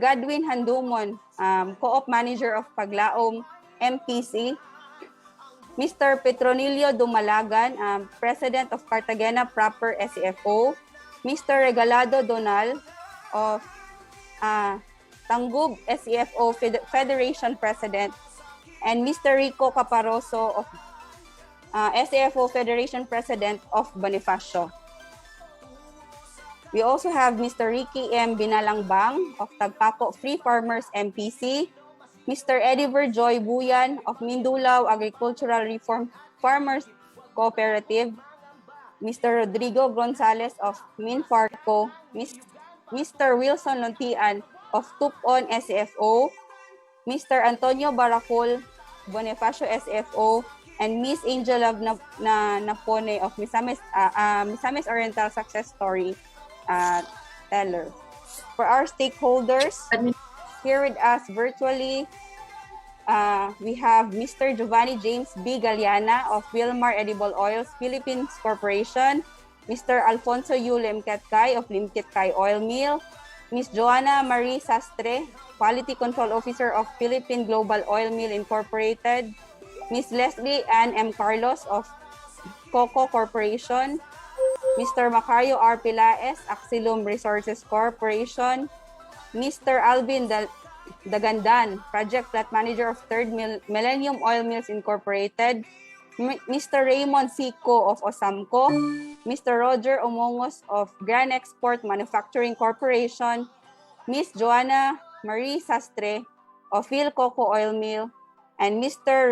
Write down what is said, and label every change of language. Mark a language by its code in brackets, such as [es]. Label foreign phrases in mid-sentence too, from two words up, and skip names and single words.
[en] Godwin Handumon, Co-op Manager of Paglaom MPC, Mr. Petronilio Dumalagan, President of Cartagena Proper SFO, Mr. Regalado Donal of Tangub SEFO Federation President, and Mr. Rico Caparoso of SEFO Federation President of Bonifacio. We also have Mr. Ricky M. Binalangbang of Tagpaco Free Farmers MPC, Mr. Eddie Verjoy Buyan of Mindulao Agricultural Reform Farmers Cooperative, Mr. Rodrigo Gonzalez of Minfarco, Mr. Wilson Lontian of Tupon SFO, Mr. Antonio Baracol, Bonifacio SFO, and Miss Angela Napone of Misamis Oriental Success Story Teller. For our stakeholders, here with us virtually, we have Mr. Giovanni James B. Galiana of Wilmar Edible Oils Philippines Corporation, Mr. Alfonso Yu Limketkay of Limketkay Oil Mill, Ms. Joanna Marie Sastre, Quality Control Officer of Philippine Global Oil Mill Incorporated, Ms. Leslie Ann M. Carlos of Coco Corporation, Mr. Macario R. Pilaes, Axilum Resources Corporation, Mr. Alvin Dagandan, Project Plant Manager of Third Millennium Oil Mills Incorporated, Mr. Raymond Sico of Osamco, Mr. Roger Omongos of Grand Export Manufacturing Corporation, Ms. Joanna Marie Sastre of Phil Coco Oil Mill, and Mr.